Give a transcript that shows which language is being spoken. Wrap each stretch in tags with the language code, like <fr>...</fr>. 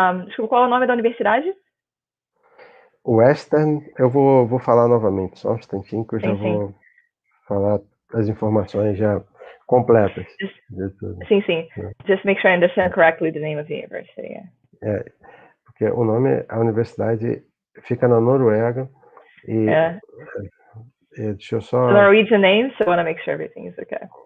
<pt>desculpa, qual é o nome da universidade? Western, eu vou falar novamente, só um instantinho que eu já Sim. vou falar as informações já completas. Sim.</pt> <en>Just make sure I understand correctly the name of the university.</en> <pt>Porque o nome, a universidade fica na Noruega e deixa eu só...</pt> <en>The Norwegian name, so I want to make sure everything is okay.</en>